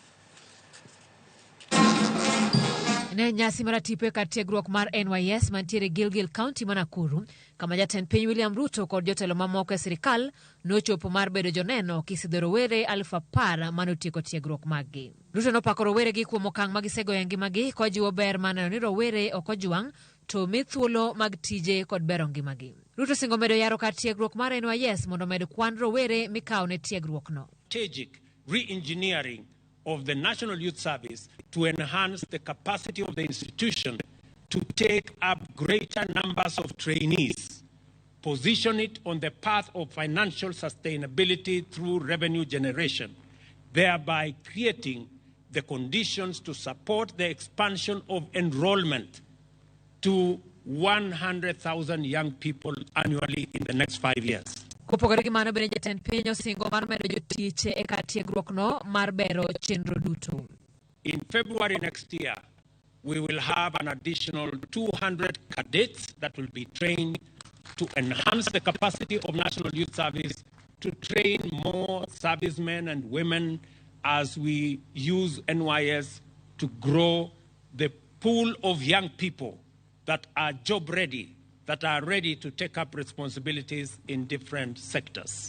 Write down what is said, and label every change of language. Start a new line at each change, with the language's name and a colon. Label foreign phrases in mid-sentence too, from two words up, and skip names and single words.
Luo (Kenya and Tanzania): Ne nyasi mar tipo kar tiegruok mar NYS mantiere Gilgil County ma Nakuru kama jatend piny William Ruto kod jotelo mamoko e sirikal nochopo mar bedo joneno kisidho rowere 10,000 manotieko tiegruok maggi. Ruto nopako rowere gi kuom okang' magisegoyo ngimagi kojiwo ber maneno ni rowere ok ojuang' to mi thuolo mag tije kod bero ngimagi. Ruto singo medo yaro kar tiegruok mar NYS mondo med kwan rowere mikawo ne tiegruokno.
English: Strategic re-engineering of the National Youth Service to enhance the capacity of the institution to take up greater numbers of trainees, position it on the path of financial sustainability through revenue generation, thereby creating the conditions to support the expansion of enrollment to 100,000 young people annually in the next 5 years.
Luo (Kenya and Tanzania): Kopogore gi mano bende jatend piny osingo mar medo jotich e kar tiegruokno mar bero chenro duto.
English: In February next year, we will have an additional 200 cadets that will be trained to enhance the capacity of National Youth Service to train more servicemen and women as we use NYS to grow the pool of young people that are job ready, that are ready to take up responsibilities in different sectors.